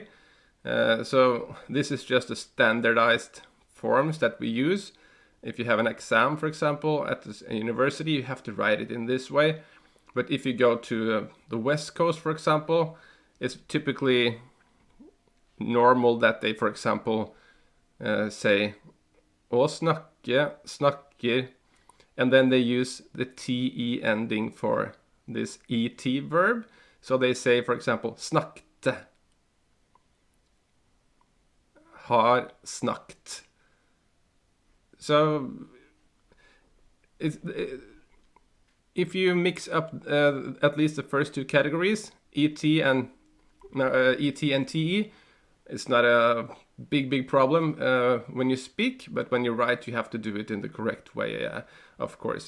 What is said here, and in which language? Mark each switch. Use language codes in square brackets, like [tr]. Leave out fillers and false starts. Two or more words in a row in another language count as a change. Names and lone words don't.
[en] So this is just a standardized forms that we use. If you have an exam, for example, at a university, you have to write it in this way. But if you go to the West Coast, for example, it's typically normal that they, for example, say [no] å snakke, snakker, [en] and then they use the TE ending for this ET verb. So they say, for example, [no] snakte, har snakt. [en] So if you mix up at least the first two categories, ET and TE, it's not a big problem when you speak, but when you write, you have to do it in the correct way, of course.